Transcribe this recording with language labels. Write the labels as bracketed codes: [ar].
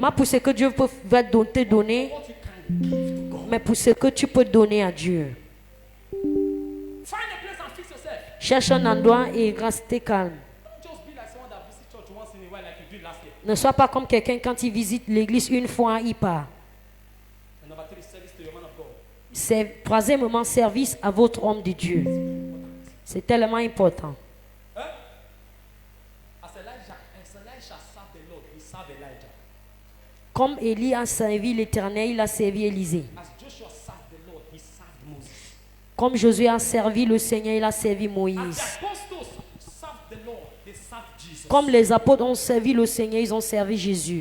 [fr] Pas pour ce que Dieu va te donner, [en] What you can give to God. [fr] mais pour ce que tu peux donner à Dieu. [en] Find a place and fix yourself. [fr] Cherche un endroit et reste calme. [en] Don't just be like someone that visits church once in a while like you did last year. [fr] Ne sois pas comme quelqu'un quand il visite l'église une fois, il part. [en] And number 3, service to your man of God. [fr] Troisièmement, service à votre homme de Dieu. C'est tellement important. [en] As Elisha served the Lord, he served Elijah. [fr] Comme Élie a servi l'Éternel, il a servi Élisée. [en] As Joshua served the Lord, he served Moses. [fr] Comme Josué a servi le Seigneur, il a servi [en] As [fr] Moïse. [en] the apostles served the Lord, they served Jesus. [fr] Comme les apôtres ont servi le Seigneur, ils ont servi Jésus.